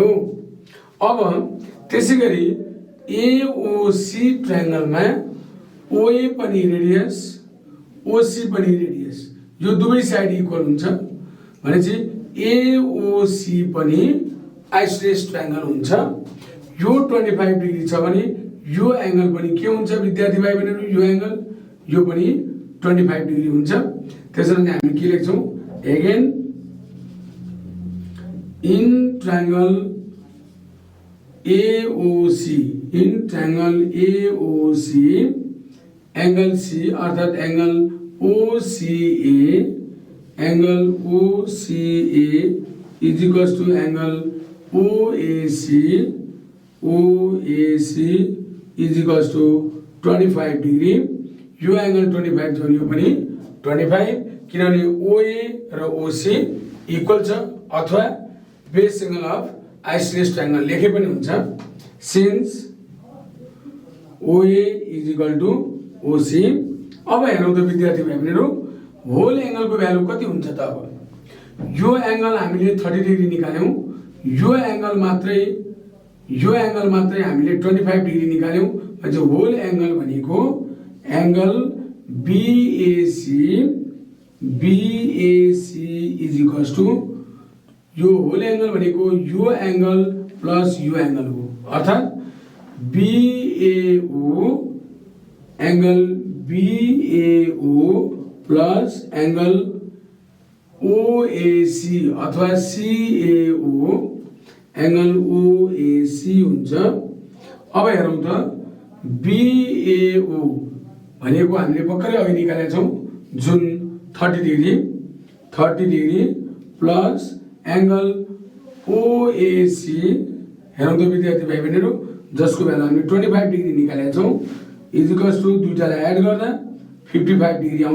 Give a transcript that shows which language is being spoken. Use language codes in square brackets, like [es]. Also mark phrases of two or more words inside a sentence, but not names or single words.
[ne] अब त्यसैगरी AOC ट्रायंगलमा OA पनि रेडियस, OC पनि रेडियस, यो दुवै साइड इक्वल हुन्छ भनेपछि AOC पनि [en] isosceles triangle [ne] हुन्छ। यो 25 डिग्री छ भने यो एंगल पनि के हुन्छ विद्यार्थी भाइ बहिनीहरु, यो एंगल यो पनि 25 डिग्री हुन्छ। त्यसैले हामी के लेख्छौँ [en] again in triangle AOC angle C अर्थात angle OCA is equals to angle OAC is equals to 25 degree. [ne] यो एंगल 25 छ यो पनि 25 किनभने OA र OC इक्वल छ अथवा [en] base angle of isosceles triangle [ne] लेखे पनि हुन्छ। [en] since OA is equal to OC. [ne] अब हेरौँ त विद्यार्थी भाइहरुहरू [en] whole angle [ne] को भ्यालु कति हुन्छ त। अब यो एंगल हामीले 30 डिग्री निकाल्यौं, यो एंगल मात्रै हामीले 25 डिग्री निकाल्यौं। जो [en] whole angle [ne] भनेको [en] angle BAC is equals to [ne] यो [en] whole angle [ne] भनेको यो [en] angle plus [ne] यो एंगल हो अर्थात [en] angle BAO plus angle OAC [ne] अथवा [en] CAO angle OAC [ne] हुन्छ। अब हेरौँ त BAO भनेको हामीले भर्खरै अघि निकालेका छौं जुन 30 डिग्री [en] plus angle OAC [ne] हेरौँ त विद्यार्थी भाइ बहिनीहरु जसको भ्यालु हामीले 25 डिग्री निकालेका छौं [en] is equals to [ne] दुईटालाई एड गर्दा 55 डिग्री आउँछ।